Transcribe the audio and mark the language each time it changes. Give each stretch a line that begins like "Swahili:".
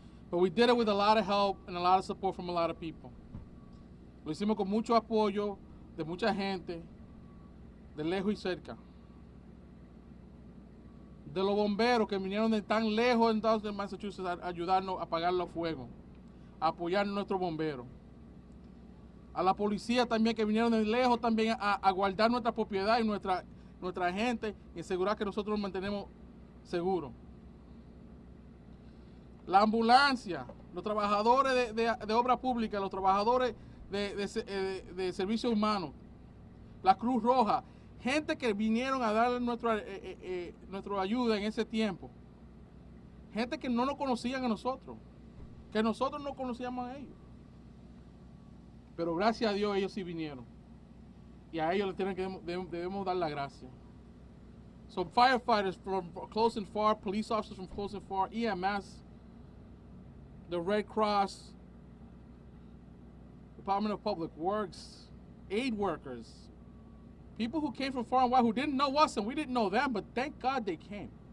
English: But we did it with a lot of help and a lot of support from a lot of people.
Spanish: Lo hicimos con mucho apoyo de mucha gente, de lejos y cerca. De los bomberos que vinieron de tan lejos en Massachusetts a ayudarnos a apagar los fuegos, a apoyar a nuestros bomberos. A la policía también que vinieron de lejos también a guardar nuestra propiedad y nuestra gente y asegurar que nosotros nos mantenemos seguros. La ambulancia, los trabajadores de obra pública, los trabajadores de servicios humanos, la Cruz Roja, gente que vinieron a dar nuestra ayuda en ese tiempo. Gente que no nos conocían a nosotros, que nosotros no conocíamos a ellos. Pero gracias a Dios ellos sí vinieron. Y a ellos debemos dar la gracia.
English: So firefighters from close and far, police officers from close and far, EMS, the Red Cross, Department of Public Works, aid workers, people who came from far and wide who didn't know us and we didn't know them, but thank God they came.